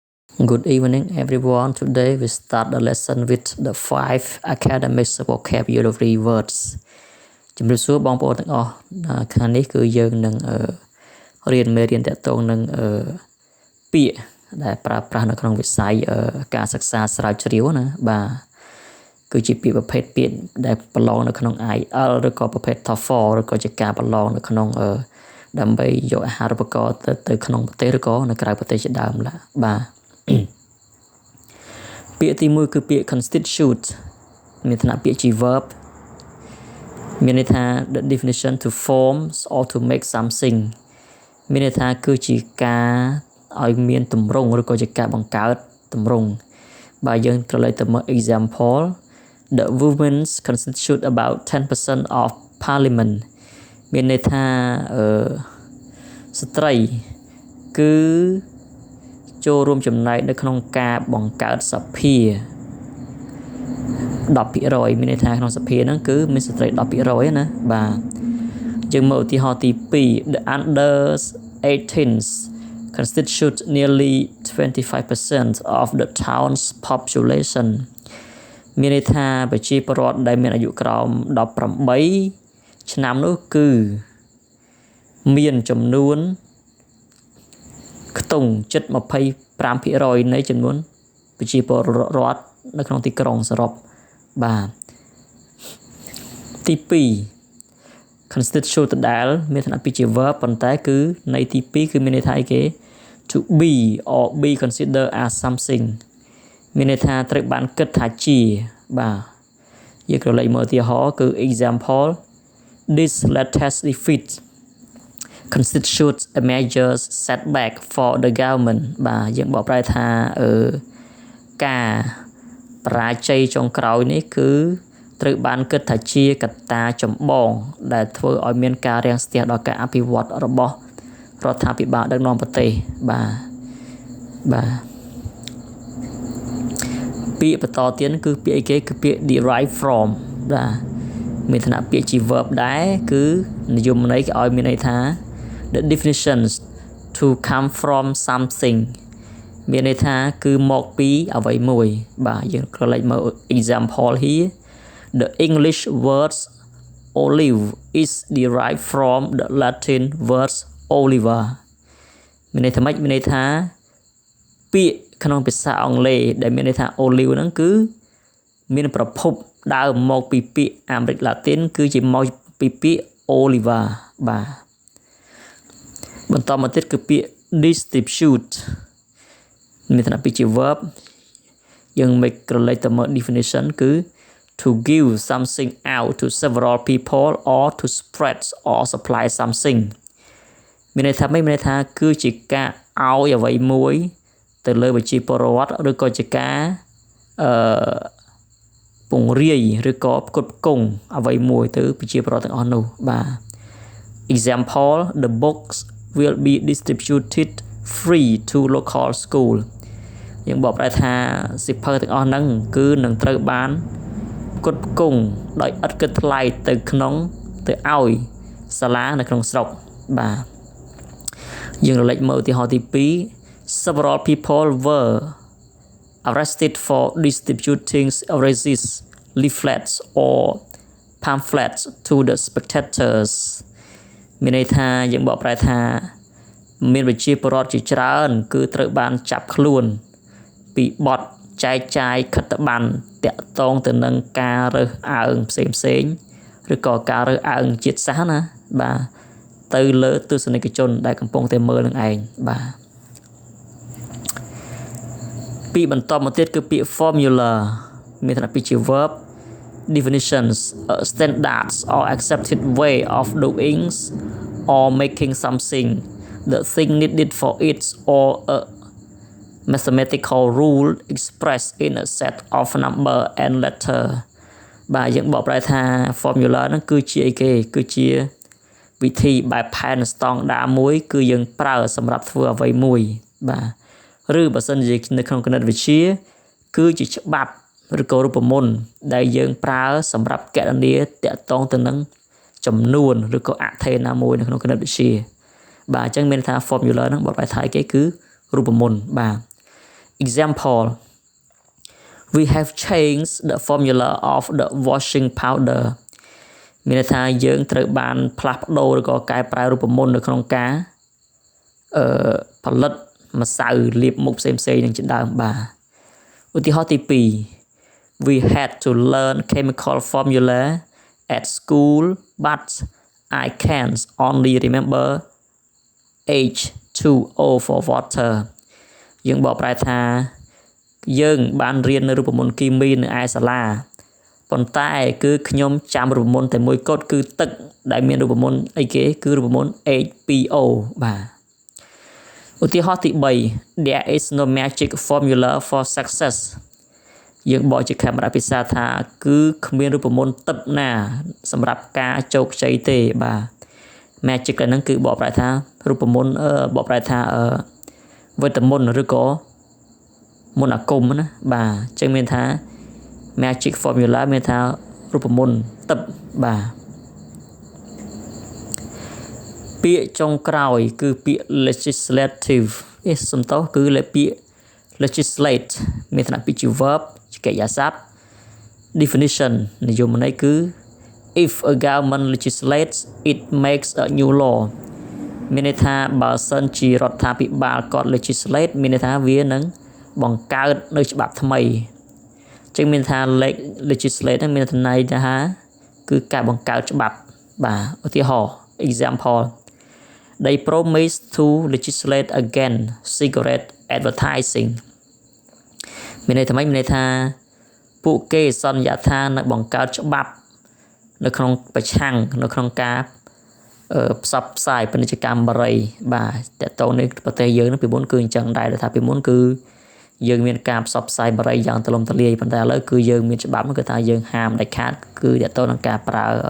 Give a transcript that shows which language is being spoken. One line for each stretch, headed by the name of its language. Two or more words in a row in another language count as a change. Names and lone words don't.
English: Good evening, everyone. Today we start the lesson with the 5 academic vocabulary words.
Khmer: ជំរាបសួរបងប្អូនទាំងអស់ថ្ងៃនេះគឺយើងនឹងរៀនមេរៀនតាក់ទងនឹងពាក្យដែលប្រើប្រាស់នៅក្នុងវិស័យការសិក្សាស្រាវជ្រាវណាបាទគឺជាពាក្យប្រភេទពាក្យដែលប្រឡងនៅក្នុង IELTS ឬក៏ប្រភេទ TOEFL ឬក៏ជាការប្រឡងនៅក្នុងដើម្បីយកអាហារូបករណ៍ទៅក្នុងប្រទេសឬក៏នៅក្រៅប្រទេសជាដើមបាទ ពាក្យទី1គឺពាក្យ constitute មានឋានៈពាក្យជា verb មានន័យថា
English: the definition to form or to make something
Khmer: មានន័យថាគឺជាការឲ្យមានទម្រង់ឬក៏ជាការបង្កើតទម្រង់បើយើងត្រឡេកទៅមើល
English: example the women constitute about 10% of parliament
Khmer: មានន័យថាស្ត្រីគឺចូលរួមចំណែកនៅក្នុងការបង្កើតសភា 10% មានន័យថាក្នុងសភាហ្នឹងគឺមានស្ត្រី 10% ណាបាទយើងមើលឧទាហ រណ៍ទី2
English: the under 18s constitute nearly 25% of the town's population
Khmer: មានន័យថាប្រជាពលរដ្ឋដែលមានអាយុក្រោម18ឆ្នាំនោះគឺមានចំនួនខ្ទង់ជិត 25% នៃចំនួនប្រជាពលរដ្ឋនៅក្នុងទីក្រុងសរុបបាទ ទី2 constitute ដែលមានឋានៈពាក្យជា verb ប៉ុន្តែគឺន័យទី2គឺមានន័យថាអីគេ
English: to be or be considered as something
Khmer: មានន័យថាត្រូវបានគិតថាជាបាទយើងក្រឡេកមើលឧទាហរណ៍គឺ
English: example this latest defeat constitutes a major setback for the government
Khmer: បាទយើងបកប្រែថាការបរាជ័យចុងក្រោយនេះគឺត្រូវបានគិតថាជាកត្តាចម្បងដែលធ្វើឲ្យមានការរាំងស្ទះដល់ការអភិវឌ្ឍរបស់រដ្ឋាភិបាលដឹកនាំប្រទេសបាទ ពាក្យបន្តទៀតគឺពាក្យអីគេគឺពាក្យ
English: derive from
Khmer: បាទមានឋានៈពាក្យជា verb ដែរគឺនិយមន័យគេឲ្យមាន ន័យថា
English: the definitions to come from something
Khmer: មានន័យថាគឺមកពីអ្វីមួយបាទយើងក្រ ឡេកមើល
English: example here the English words olive is derived from the Latin words oliva
Khmer: មានន័យថាម៉េចមានន័យថាពាក្យក្នុងភាសាអង់គ្លេសដែលមានន័យថា olive ហ្នឹងគឺមានប្រភពដើមមកពីពាក្យអាមេរិកឡាទីនគឺជាមកពីពាក្យ oliva បាទ បន្តមកទៀតគឺពាក្យ distribute មានឋានៈពាក្យជា verb យើងមិនក្រឡេកទៅមើល definition គឺ
English: to give something out to several people or to spread or supply something
Khmer: មានន័យថាម៉េចមានន័យថាគឺជាការឲ្យអ្វីមួយទៅលើប្រជាពលរដ្ឋឬក៏ជាការ ពង្រាយឬក៏ផ្គត់ផ្គង់អ្វីមួយទៅប្រជាពលរដ្ឋទាំងអស់នោះបាទ
English: example the books will be distributed free to local school
Khmer: យើងបកប្រែថា សៀវភៅទាំងអស់ហ្នឹងគឺនឹងត្រូវបានផ្គត់ផ្គង់ដោយឥតគិតថ្លៃទៅឲ្យសាលានៅក្នុងស្រុកបាទយើង រលេចមើលឧទាហរណ៍ទី2
English: several people were arrested for distributing erased leaflets or pamphlets to the spectators
Khmer: មានន័យថាយើងបកប្រែថាមានប្រជាពលរដ្ឋជាច្រើនគឺត្រូវបានចាប់ខ្លួនពីបទចែកចាយខិត្តប័ណ្ណតាក់ទងទៅនឹងការរើសអើងផ្សេងឬក៏ការរើសអើងជាតិសាសន៍ណាបាទទៅលើទស្សនិកជនដែលកំពុងតែមើលនឹងឯងបាទ ពាក្យបន្តមកទៀតគឺពាក្យ formula មានឋានៈពាក្យជា
English: verb definitions standards or accepted way of doing or making something the thing needed for it or a mathematical rule expressed in a set of number and letter
Khmer: បាទយើងបកប្រែថា formula ហ្នឹងគឺជាអីគេគឺជាវិធីបែបផែនស្តង់ដារ មួយគឺយើងប្រើសម្រាប់ធ្វើអ្វីមួយបាទឬបើសិនជានៅក្នុងគណិតវិទ្យាគឺជាច្បាប់ ឬក៏រូបមន្តដែលយើងប្រើសម្រាប់គណនាតាក់ទងទៅនឹងចំនួនឬក៏អថេរណាមួយនៅក្នុងគណិតវិទ្យាបាទអញ្ចឹងមានថា formula ហ្នឹងបកប្រែថាគេគឺរូបមន្តបាទ
English: example we have changed the formula of the washing powder
Khmer: មានន័យថាយើងត្រូវបានផ្លាស់ប្ដូរឬក៏កែប្រែរូបមន្តនៅក្នុងការ ផលិតម្សៅលាបមុខផ្សេងៗនឹងជាដើមបាទឧទាហរណ៍ទី2
English: we had to learn chemical formula at school but I can only remember H2O for water
Khmer: យើងបកប្រែ ថាយើងបានរៀននៅរូបមន្តគីមីនៅឯសាលាប៉ុន្តែគឺខ្ញុំចាំរូបមន្តតែមួយគត់គឺ ទឹកដែលមានរូបមន្តអីគេគឺរូបមន្ត H2O បាទឧទាហរណ៍ទី3
English: there is no magic formula for success
Khmer: យើងបកជាខេមរៈភាសាថាគឺគ្មានរូបមន្តទឹកណាសម្រាប់ការជោគជ័យទេបាទ magic ហ្នឹងគឺបកប្រែថារូបមន្តបកប្រែថាវេទមន្តឬក៏មន្តអាគមណាបាទអញ្ចឹងមានថា
English: magic formula
Khmer: មានថារូបមន្តទឹកបាទ ពាក្យចុងក្រោយគឺពាក្យ legislative សំដៅគឺពាក្យ legislate មានឋានៈពាក្យជា verb ជាកិរិយាសព្ទ definition និយមន័យគឺ
English: if a government legislates it makes a new law
Khmer: មានន័យថាបើសិនជារដ្ឋាភិបាលគាត់ legislate មានន័យថាវានឹងបង្កើតនៅច្បាប់ថ្មីចឹងមានថា legislate ហ្នឹងមានន័យថាគឺ ការបង្កើតច្បាប់បាទឧទាហរណ៍
English: example they promise to legislate against cigarette advertising
Khmer: មានន័យថាម៉េចមានន័យ ថាពួកគេសន្យាថានឹងបង្កើតច្បាប់នៅក្នុងប្រឆាំងនៅក្នុងការផ្សព្វផ្សាយពាណិជ្ជកម្មបារីបាទតើតើនេះប្រទេសយើងពីមុនគឺអញ្ចឹងដែរថាពីមុនគឺយើងមានការផ្សព្វផ្សាយបារីយ៉ាងទូលំទូលាយប៉ុន្តែឥឡូវគឺយើងមានច្បាប់គឺថាយើងហាមដាច់ខាតគឺតើតើនឹងការប្រើ